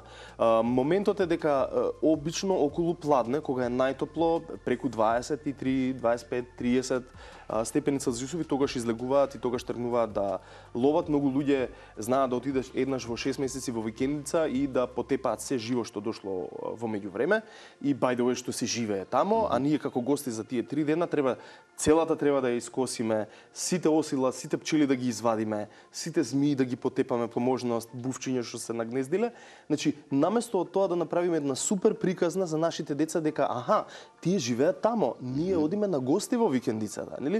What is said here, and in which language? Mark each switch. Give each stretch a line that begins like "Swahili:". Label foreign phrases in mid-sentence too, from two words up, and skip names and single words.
Macedonian: Моментот е дека обично околу пладне, кога е најтопло, преку 23, 25, 30 степени Целзиусови, тогаш излегуваат и тогаш тргнуваат да ловат. Многу луѓе знаат да отидеш еднаш во 6 месеци во викендица и да потепаат се живо што дошло во меѓувреме. И
English: by the way
Macedonian: што се живее тамо, а ние како гости за тие 3 дена целата треба да ја искосиме, сите осила, сите пчели да ги извадиме, сите змии да ги потепаме по можност, бувчиња што се нагнездиле. Значи, наместо од тоа да направиме една супер приказна за нашите деца дека аха, тие живеат тамо, ние одиме на гости во викендицата, нели?